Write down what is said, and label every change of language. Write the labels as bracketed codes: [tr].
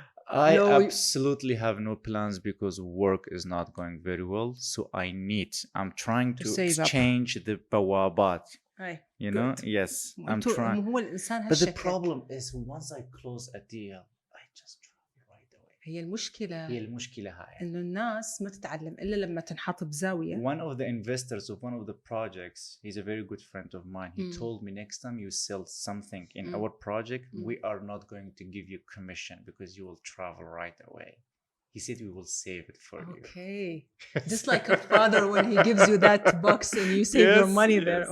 [en] I absolutely have no plans because work is not going very well. So I'm trying to exchange the bawabat. You know, yes, I'm trying. But the problem is once I close a deal, I just travel right away. [ar] هي المشكلة هاي إنه الناس ما تتعلم إلا لما تنحط بزاوية. [en] One of the investors of one of the projects, he's a very good friend of mine. He told me next time you sell something in our project, we are not going to give you commission because you will travel right away. He said we will save it for you. Okay. Just like a father when he gives you that box and you save your money there.